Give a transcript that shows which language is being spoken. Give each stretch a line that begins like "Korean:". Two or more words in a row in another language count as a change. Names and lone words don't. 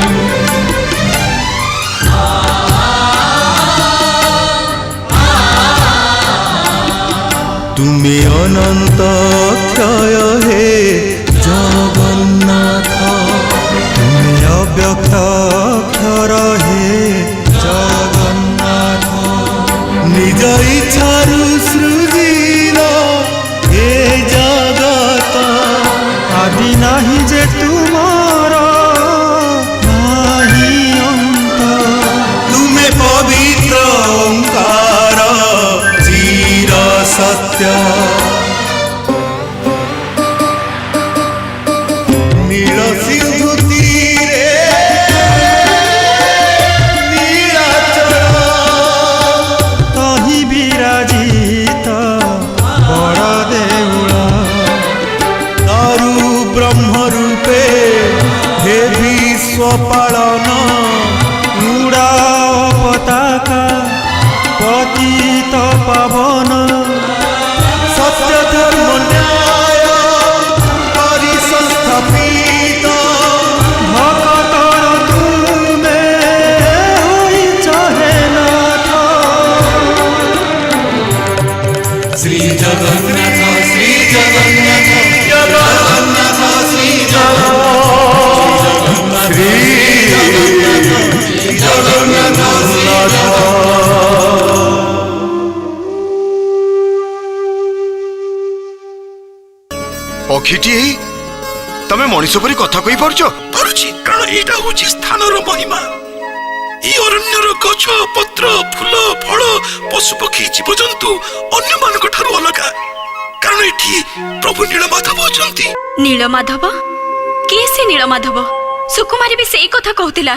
Odia: ତୁମେ ଅନନ୍ତ କ୍ଷୟ ହେ ଜଗନ୍ନାଥ ତୁମେ ଅବ୍ୟକ୍ତ ଅକ୍ଷର ହେ ଜଗନ୍ନାଥ ନିଜ ଇଚ୍ଛାରୁ ସୃଜିଲ ହେ ଜଗତ ଆଦି ନାହିଁ ଯେ ତୁମର ନାହିଁ ଅନ୍ତ ତୁମେ ପବିତ୍ର ଓଁକାର ଚିର ସତ୍ୟ ନୀଳ ସିନ୍ଧୁ ତୀରେ ନୀଳାଚଳ ତହିଁ ବିରାଜିତ ବଡ଼ ଦେଉଳ ଦାରୁ ବ୍ରହ୍ମ ରୂପେ ହେ ବିଶ୍ୱ ପାଳନ ଉଡ଼ା ପତାକା ପତିତ ପାବନ ସତ୍ୟ ଧର୍ମ ନ୍ୟାୟ ପରିସଂସ୍ଥାପିତ ଭକ୍ତର ତୁମେ ହୋଇଛ ହେ ନାଥ ଶ୍ରୀ ଜଗନ୍ନାଥ ଶ୍ରୀ ଜଗନ୍ନାଥ ଜଗନ୍ନାଥ ଶ୍ରୀ ଜଗନ୍ନାଥ ଶ୍ରୀ ଜଗନ୍ନାଥ ପକ୍ଷୀଟି ତମେ ମଣିଷ ପରି କଥା କହି ପାରୁଛ ପାରୁଛି କାରଣ ଏଇଟା ହେଉଛି ସ୍ଥାନର ମହିମା ଏ ଅରଣ୍ୟର ଗଛ ପତ୍ର ଫୁଲ ଫଳ ପଶୁ ପକ୍ଷୀ ଜୀବଜନ୍ତୁ ଅନ୍ୟ ମାନଙ୍କ ଠାରୁ ଅଲଗା କାରଣ ଏଠି ପ୍ରଭୁ ନୀଳମାଧବ ଅଛନ୍ତି। ନୀଳମାଧବ କିଏ ସେ ନୀଳମାଧବ ସୁକୁମାରୀ ବି ସେଇ କଥା କହୁଥିଲା